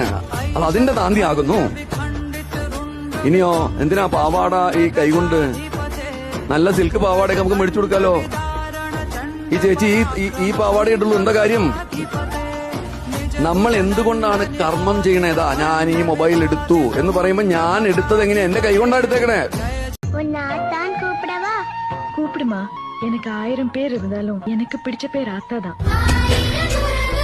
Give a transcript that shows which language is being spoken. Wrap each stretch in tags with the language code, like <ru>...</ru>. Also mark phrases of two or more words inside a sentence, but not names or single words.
<ml>അത് അതിന്റെ താന്തിയാകുന്നു. ഇനിയോ എന്തിനാ പാവാട ഈ കൈകൊണ്ട്? നല്ല സിൽക്ക് പാവാടയൊക്കെ നമുക്ക് മേടിച്ചു കൊടുക്കാലോ. ഈ ചേച്ചി ഈ പാവാട ഇട്ടുള്ളൂ, എന്താ കാര്യം? നമ്മൾ എന്തുകൊണ്ടാണ് കർമ്മം ചെയ്യണേതാ? ഞാൻ ഈ മൊബൈൽ എടുത്തു എന്ന് പറയുമ്പോ ഞാൻ എടുത്തത് എങ്ങനെയാ? എന്റെ കൈ കൊണ്ടാ എടുത്തേക്കണേ.</ml> <ta>கூப்பிடுமா, எனக்கு 1000 பேர் இருந்தாலும் எனக்கு பிடிச்ச பேர் ஆத்தா தான்.</ta>